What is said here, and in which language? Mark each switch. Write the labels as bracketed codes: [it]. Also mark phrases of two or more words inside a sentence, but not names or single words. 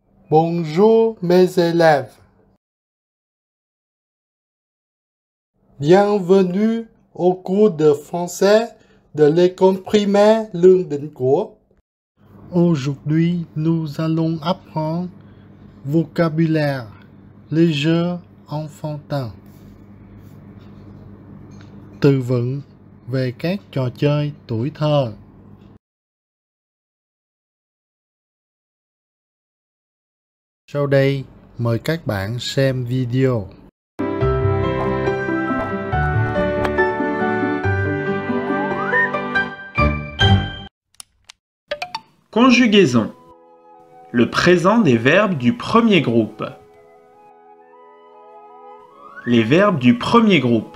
[fr] Bonjour mes élèves. Bienvenue au cours de français de l'école primaire Lương Định Của. Aujourd'hui, nous allons apprendre vocabulaire, les jeux enfantins. [vi] Từ vựng về các trò chơi tuổi thơ. Sau đây, mời các bạn xem video. [fr] Conjugaison. Le présent des verbes du premier groupe. Les verbes du premier groupe.